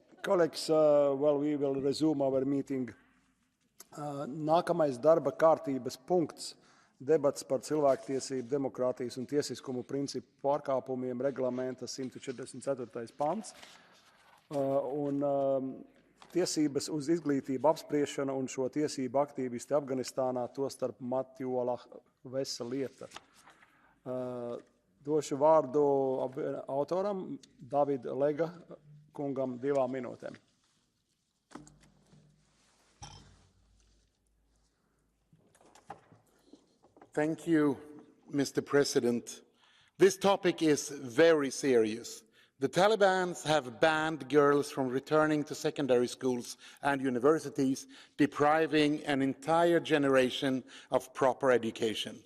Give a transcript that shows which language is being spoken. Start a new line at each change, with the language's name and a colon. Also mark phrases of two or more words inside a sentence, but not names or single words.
English: colleagues, well, we will resume our meeting.
Latvian: Nākamais darba kārtības punkts - debats par cilvēktiesību, demokrātijas un tiesiskumu principu pārkāpumiem reglamenta 144. pants. Tiesības uz izglītību apspriešana un šo tiesību aktīvisti Afganistānā, tostarp Matjola Vesa lieta. Došu vārdu autoram David Lega kungam 2 minūtēm.
English: Thank you, Mr. President. This topic is very serious. The Taliban have banned girls from returning to secondary schools and universities, depriving an entire generation of proper education.